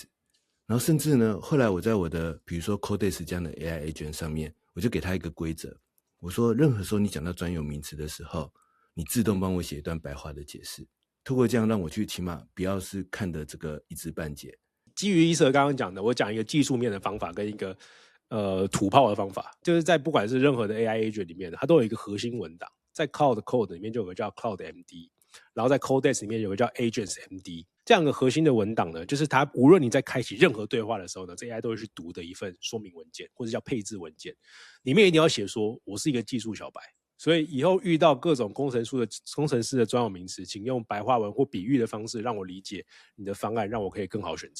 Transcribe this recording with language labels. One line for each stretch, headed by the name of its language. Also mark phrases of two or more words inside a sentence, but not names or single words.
Chinese: 然後甚至呢，後來我在我的比如說 Codex 這樣的
English: AI agent
Chinese: 上面，我就給他一個規則，我說任何時候你講到專有名詞的時候，你自動幫我寫一段白話的解釋。透過這樣讓我去起碼不要是看的這個一知半解。基於Isa剛剛講的，我講一個技術面的方法跟一個土炮的方法，就是在不管是任何的
English: AI agent
Chinese: 裡面，它都有一個核心文檔，在 Cloud Code 裡面就有個叫 Cloud MD。然後在 Codex 裡面有個叫 Agents MD，這樣的核心的文檔呢，就是它無論你在開啟任何對話的時候呢，這 AI 都會去讀的一份說明文件，或者叫配置文件，裡面一定要寫說我是一個技術小白，所以以後遇到各種工程師的專有名詞，請用白話文或比喻的方式讓我理解你的方案，讓我可以更好選擇。